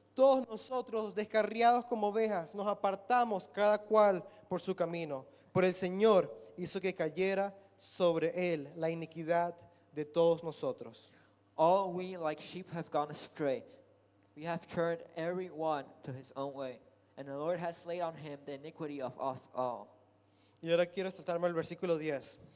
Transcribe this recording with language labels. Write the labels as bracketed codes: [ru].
[es] Todos nosotros, descarriados como ovejas, nos apartamos cada cual por su camino. Por el Señor hizo que cayera sobre él la iniquidad de todos nosotros. [en] All we like sheep have gone astray. We have turned every one to his own way, and the Lord has laid on him the iniquity of us all. [es] Y ahora quiero saltarme al versículo 10.